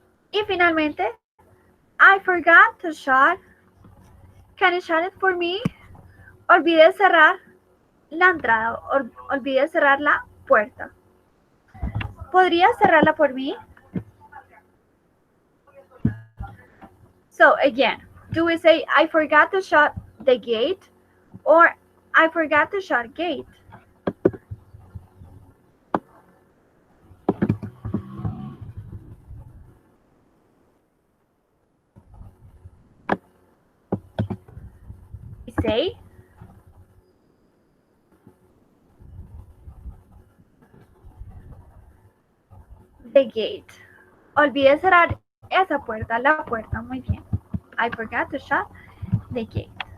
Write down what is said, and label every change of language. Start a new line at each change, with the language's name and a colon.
Spanish: Y finalmente,
English: I forgot to shut. Can you shut it for me?
Spanish: Olvidé cerrar la entrada. Olvidé cerrar la puerta. ¿Podrías cerrarla por mí?
English: So again, do we say I forgot to shut the gate or I forgot to shut gate? day. The gate.
Spanish: Olvidé cerrar esa puerta, la puerta, muy bien.
English: I forgot to shut the gate.